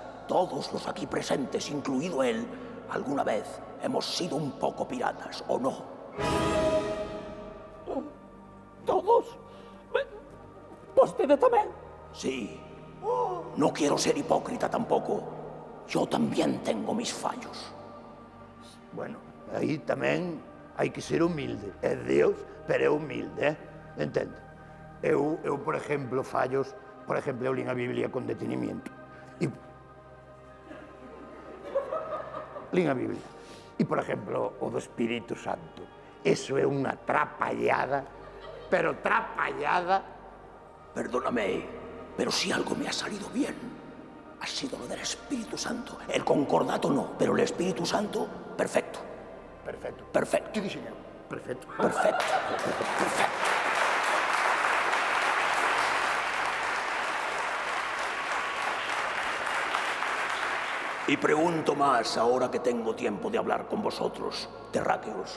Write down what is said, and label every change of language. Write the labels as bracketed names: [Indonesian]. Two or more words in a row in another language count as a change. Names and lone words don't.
[Spanish] Todos los aquí presentes, incluido él, alguna vez hemos sido un poco piratas, ¿o no? ¿Todos? [Galician] ¿Vostede también? [Spanish] Sí. No quiero ser hipócrita tampoco. Yo también tengo mis fallos. [Galician] Bueno, aí tamén hai que ser humilde. É Deus, pero é humilde, entende? Eu, por exemplo, fallos, por exemplo, eu lín a Biblia [Spanish] con detenimiento. [Galician] Lín a Biblia. E, por exemplo, o do Espírito Santo. Eso é unha trapallada, pero trapallada. [Spanish] Perdóname, pero si algo me ha salido bien, ha sido lo del Espíritu Santo. El concordato no, pero el Espíritu Santo, perfecto. Perfecto. Perfecto. ¿Qué diseñado? Perfecto. Perfecto. Perfecto. Y pregunto más ahora que tengo tiempo de hablar con vosotros, terráqueos.